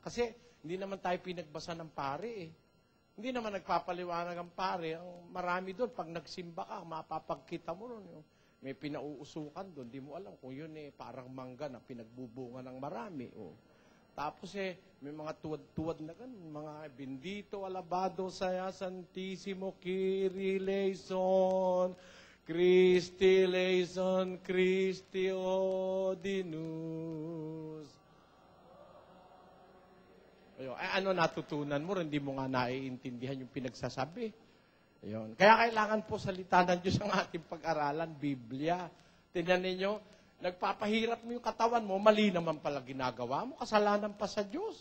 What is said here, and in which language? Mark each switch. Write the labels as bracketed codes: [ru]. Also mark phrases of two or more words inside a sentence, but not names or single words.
[tl] Kasi hindi naman tayo pinagbasa ng pare eh. Hindi naman nagpapaliwanag ang pare. Ang marami doon, pag nagsimba ka, mapapagkita mo nun. May pinauusukan doon. Di mo alam kung yun eh, parang mangga na pinagbubunga ng marami. Oh. Tapos may mga tuwad-tuwad na ganun. [es] Mga bendito, alabado, saya, santissimo, [el] Kyrie eleison, Christi eleison, Christi ordinus. [tl] Ayun. Ano natutunan mo? Hindi mo nga naiintindihan yung pinagsasabi. Ayun. Kaya kailangan po salita ng Diyos ang ating pag-aralan, Biblia. Tingnan ninyo, nagpapahirap mo yung katawan mo, mali naman pala ginagawa mo, kasalanan pa sa Diyos.